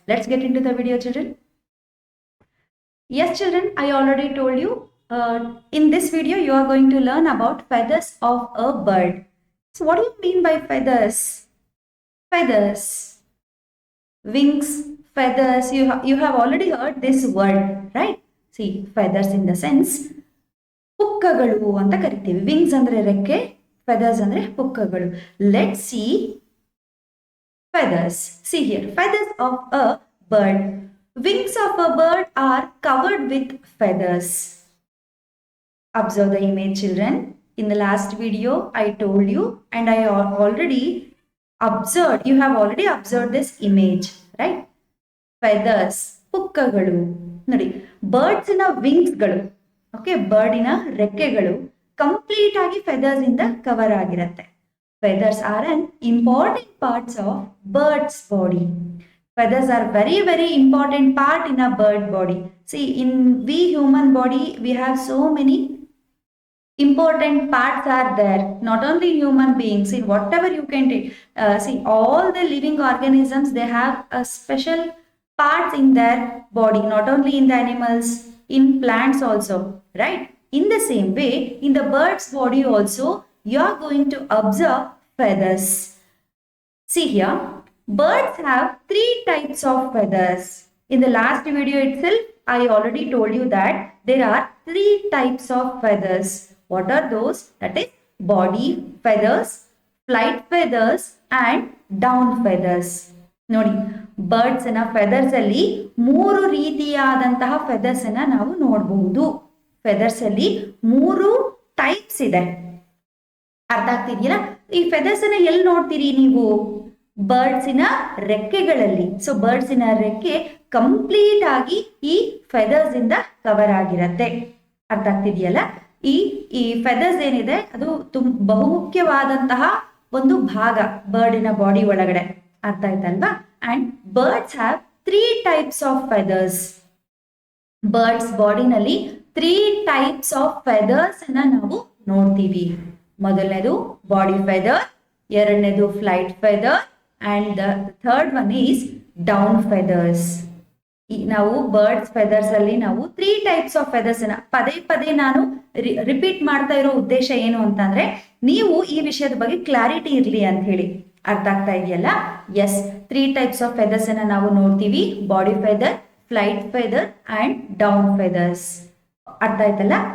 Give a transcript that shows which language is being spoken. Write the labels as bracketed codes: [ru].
[en] Let's get into the video children. Yes children, I already told you in this video you are going to learn about feathers of a bird. So what do you mean by feathers? Feathers, wings, feathers, you have already heard this word, right? See, feathers in the sense [kn] ಪುಕ್ಕಗಳು ಅಂತ ಕರಿತೀವಿ. Wings ಅಂದ್ರೆ ರೆಕ್ಕೆ, feathers ಅಂದ್ರೆ ಪುಕ್ಕಗಳು. [en] Let's see feathers. See here, feathers of a bird. Wings of a bird are covered with feathers. Observe the image children. In the last video I told you and I already observed, you have already observed this image, right? [kn] Feathers, ಪುಕ್ಕಗಳು ನೋಡಿ, birds ನ wings ಗಳು, okay, bird ನ ರೆಕ್ಕೆಗಳು complete ಆಗಿ feathers ಇಂದ cover ಆಗಿರುತ್ತೆ. [en] Feathers are an important parts of bird's body. Feathers are very important part in a bird body. See, in we human body we have so many important parts are there. Not only human beings, in whatever you can take, see, all the living organisms, they have a special parts in their body. Not only in the animals, in plants also, right? In the same way, in the bird's body also, you are going to observe feathers. See here, birds have 3 types of feathers. In the last video itself, I already told you that there are 3 types of feathers. What are those? That is body feathers, flight feathers and down feathers. [kn] ನೋಡಿ, birds ನ feathers ಅಲ್ಲಿ 3 ರೀತಿಯಾದಂತಹ feathers ಅನ್ನ ನಾವು ನೋಡಬಹುದು. Feathers ಅಲ್ಲಿ 3 types ಇದೆ. ಅರ್ಥ ಆಗ್ತಿದೆಯಲ್ಲ? ಈ ಫೆದರ್ಸ್ ಅನ್ನ ಎಲ್ಲಿ ನೋಡ್ತೀರಿ ನೀವು? ಬರ್ಡ್ಸಿನ ರೆಕ್ಕೆಗಳಲ್ಲಿ. ಸೊ ಬರ್ಡ್ಸಿನ ರೆಕ್ಕೆ ಕಂಪ್ಲೀಟ್ ಆಗಿ ಈ ಫೆದರ್ಸ್ ಇಂದ ಕವರ್ ಆಗಿರತ್ತೆ. ಅರ್ಥ ಆಗ್ತಿದೆಯಲ್ಲ? ಈ ಫೆದರ್ಸ್ ಏನಿದೆ ಅದು ಬಹುಮುಖ್ಯವಾದಂತಹ ಒಂದು ಭಾಗ ಬರ್ಡಿನ ಬಾಡಿ ಒಳಗಡೆ. ಅರ್ಥ ಆಯ್ತಲ್ವಾ? [en] And birds have 3 types of feathers. [kn] Birds ಬಾಡಿನಲ್ಲಿ 3 types of feathers ಅನ್ನ ನಾವು ನೋಡ್ತೀವಿ. ಮೊದಲನೇದು ಬಾಡಿ ಫೆದರ್, ಎರಡನೇದು flight feather [en] and the third one is down feathers. [kn] ನಾವು ಬರ್ಡ್ಸ್ ಫೆದರ್ಸ್ ಅಲ್ಲಿ ನಾವು 3 ಟೈಪ್ಸ್ ಆಫ್ ಫೆದರ್ಸ್ ಅನ್ನ ಪದೇ ನಾನು ರಿಪೀಟ್ ಮಾಡ್ತಾ ಇರೋ ಉದ್ದೇಶ ಏನು ಅಂತಂದ್ರೆ ನೀವು ಈ ವಿಷಯದ ಬಗ್ಗೆ ಕ್ಲಾರಿಟಿ ಇರ್ಲಿ ಅಂತ ಹೇಳಿ. ಅರ್ಥ ಆಗ್ತಾ ಇದೆಯಲ್ಲ? ಎಸ್, 3 ಟೈಪ್ಸ್ ಆಫ್ ಫೆದರ್ಸ್ ಅನ್ನ ನಾವು ನೋಡ್ತೀವಿ. Body feather, flight feather and down feathers. ಅರ್ಥ ಆಯ್ತಲ್ಲ?